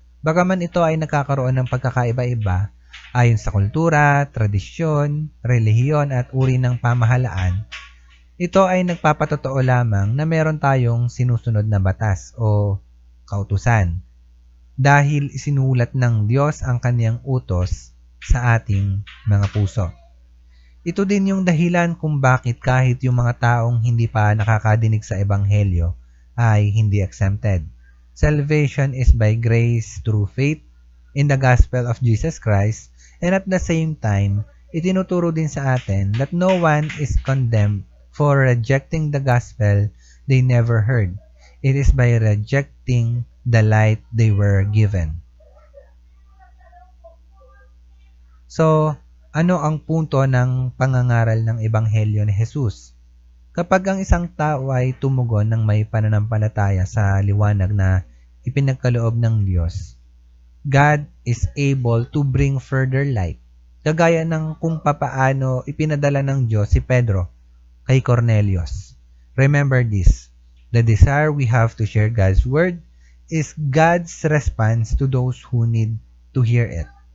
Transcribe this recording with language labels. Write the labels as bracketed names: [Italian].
[Filipino] Bagaman ito ay nagkakaroon ng pagkakaiba-iba ayon sa kultura, tradisyon, relihiyon at uri ng pamahalaan, ito ay nagpapatotoo lamang na meron tayong sinusunod na batas o kautusan dahil isinulat ng Diyos ang kaniyang utos sa ating mga puso. Ito din yung dahilan kung bakit kahit yung mga taong hindi pa nakakadinig sa ebanghelyo ay hindi exempted. [English] Salvation is by grace through faith in the gospel of Jesus Christ, and at the same time, [Filipino] itinuturo din sa atin [English] that no one is condemned for rejecting the gospel they never heard. It is by rejecting the light they were given. [Filipino] So, ano ang punto ng pangangaral ng Ebanghelyo ni Jesus? Kapag ang isang tao ay tumugon ng may pananampalataya sa liwanag na ipinagkaloob ng Diyos, [English] God is able to bring further light, [Filipino] kagaya ng kung papaano ipinadala ng Diyos si Pedro kay Cornelius. [English] Remember this, the desire we have to share God's word is God's response to those who need to hear it.